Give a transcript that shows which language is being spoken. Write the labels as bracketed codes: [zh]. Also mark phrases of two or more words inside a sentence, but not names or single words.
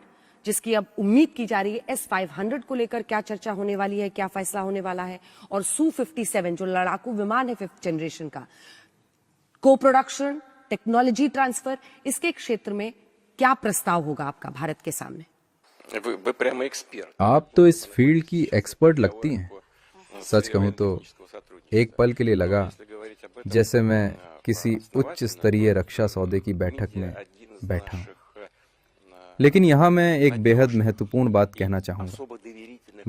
[hi] S-500 जिसकी अब उम्मीद की जा रही है S-500 को लेकर क्या चर्चा होने वाली है, क्या फैसला होने वाला है, और Su-57 जो लड़ाकू विमान है 5th जनरेशन का, को प्रोडक्शन, [en] technology transfer, [hi] इसके क्षेत्र में क्या प्रस्ताव होगा आपका भारत के सामने? [ru] Вы прямо эксперт. [hi] आप तो इस फील्ड की एक्सपर्ट लगती हैं। सच कहूं तो एक पल के लिए लगा जैसे मैं किसी उच्च स्तरीय रक्षा सौदे की बैठक में बैठा हूं। लेकिन यहाँ मैं एक बेहद महत्वपूर्ण बात कहना चाहूंगा।